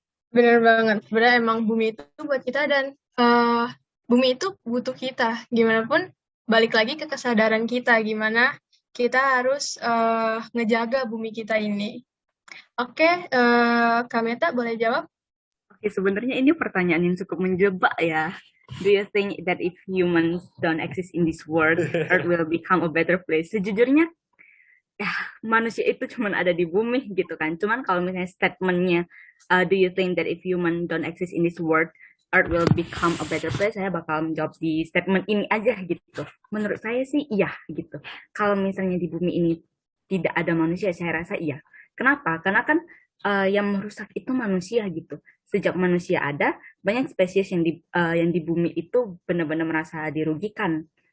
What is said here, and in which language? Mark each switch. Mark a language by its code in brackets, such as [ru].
[id] Benar banget. Sebenarnya emang bumi itu buat kita dan bumi itu butuh kita. Gimana pun balik lagi ke kesadaran kita gimana kita harus ngejaga bumi kita ini. Oke, Kak Meta boleh jawab? Oke, sebenarnya ini pertanyaan yang cukup menjebak ya. [en] Do you think that if humans don't exist in this world, Earth will become a better place? [id] Sejujurnya, ya manusia itu cuma ada di bumi gitu kan. Cuman kalau misalnya statementnya, [en] do you think that if human don't exist in this world, Earth will become a better place? [id] Saya bakal menjawab di statement ini aja gitu. Menurut saya sih iya gitu. Kalau misalnya di bumi ini tidak ada manusia, saya rasa iya. Kenapa? Karena kan yang merusak itu manusia gitu. Sejak manusia ada, banyak spesies yang di bumi itu benar-benar merasa dirugikan.